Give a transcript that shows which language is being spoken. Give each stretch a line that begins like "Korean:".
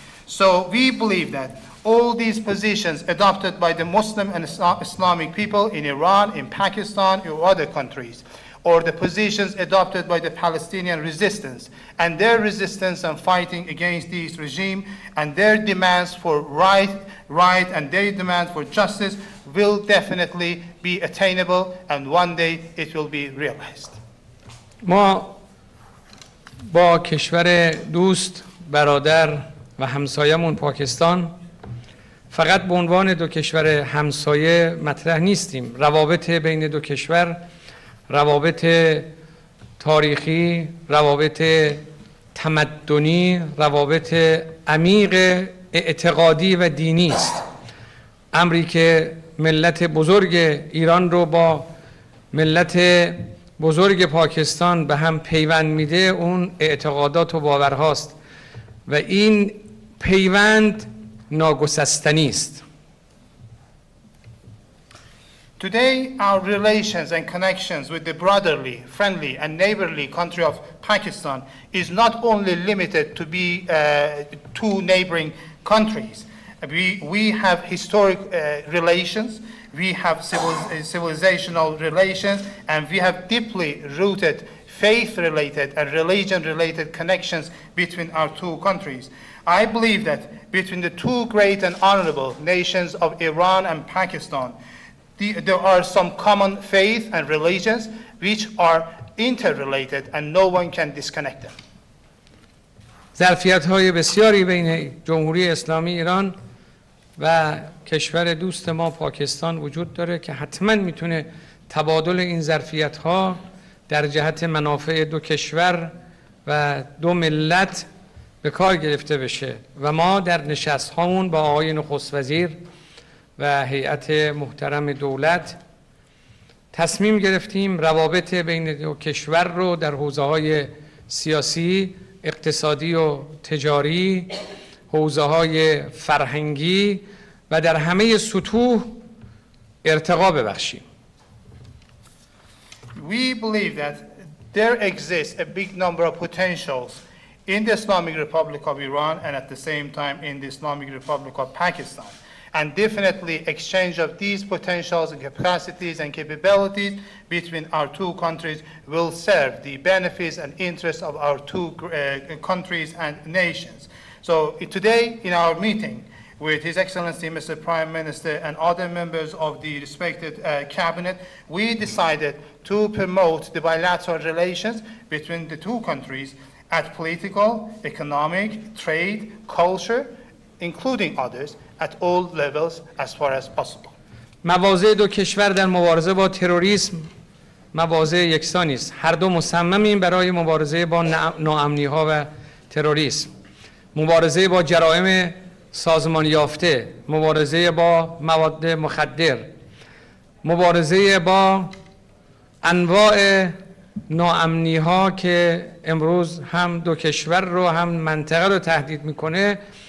English: So we believe that all these positions adopted by the Muslim and Islamic people in Iran, in Pakistan, or other countries, or the positions adopted by the Palestinian resistance, and their resistance and fighting against this regime, and their demands for right and their demand for justice will definitely be attainable, and one day it will be realized.
Persian: ما با کشور دوست، برادر و همسایمون پاکستان فقط به عنوان دو کشور همسایه مطرح نیستیم. روابط بین دو کشور روابط تاریخی، روابط تمدنی، روابط عمیق اعتقادی و دینی است. امری که ملت بزرگ ایران رو با ملت بزرگ پاکستان به هم پیوند میده اون اعتقادات و باورهاست و این پیوند ناگسستنی است.
English: Today, our relations and connections with the brotherly, friendly, and neighborly country of Pakistan is not only limited to be two neighboring countries. We have historic relations, we have civilizational relations, and we have deeply rooted faith-related and religion-related connections between our two countries. I believe that between the two great and honorable nations of Iran and Pakistan, there are some common faith and religions which are interrelated and no one can disconnect them.
Persian: ظرفیت‌های بسیاری بین جمهوری اسلامی ایران و کشور دوست ما پاکستان وجود داره که حتما میتونه تبادل این ظرفیت‌ها در جهت منافع دو کشور و دو ملت به کار گرفته بشه و ما در نشست‌هامون با آقای نخست وزیر و هیئت محترم دولت تصمیم گرفتیم روابط بین دو کشور رو در حوزه‌های سیاسی، اقتصادی و تجاری، حوزه‌های فرهنگی و در همه سطوح ارتقا ببخشیم.
English: We believe that there exists a big number of potentials in the Islamic Republic of Iran and at the same time in the Islamic Republic of Pakistan. And definitely exchange of these potentials and capacities and capabilities between our two countries will serve the benefits and interests of our two countries and nations. So today in our meeting with His Excellency Mr. Prime Minister and other members of the respected cabinet, we decided to promote the bilateral relations between the two countries at political, economic, trade, culture, including others, at all levels as far as possible.
Persian: مواضع دو کشور در مبارزه با تروریسم مواضع یکسانی است. هر دو مصممیم برای مبارزه با ناامنی‌ها و تروریسم، مبارزه با جرائم سازمان یافته، مبارزه با مواد مخدر، مبارزه با انواع ناامنی‌ها که امروز هم دو کشور رو هم منطقه رو تهدید می‌کنه.